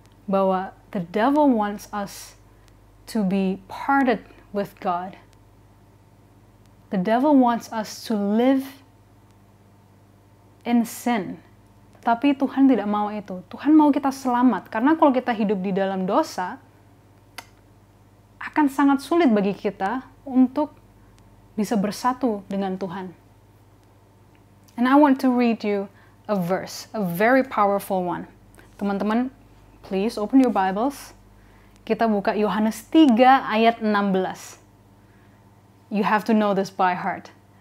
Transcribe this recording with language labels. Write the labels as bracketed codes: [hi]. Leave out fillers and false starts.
[id] Bahwa [en] the devil wants us to be parted with God. The devil wants us to live in sin. [id] Tapi Tuhan tidak mau itu. Tuhan mau kita selamat. Karena kalau kita hidup di dalam dosa, akan sangat sulit bagi kita untuk bisa bersatu dengan Tuhan. [en] And I want to read you a verse, a very powerful one. [id] Teman-teman, [en] please open your Bibles. [id] Kita buka Yohanes 3 ayat 16. [en] You have to know this by heart.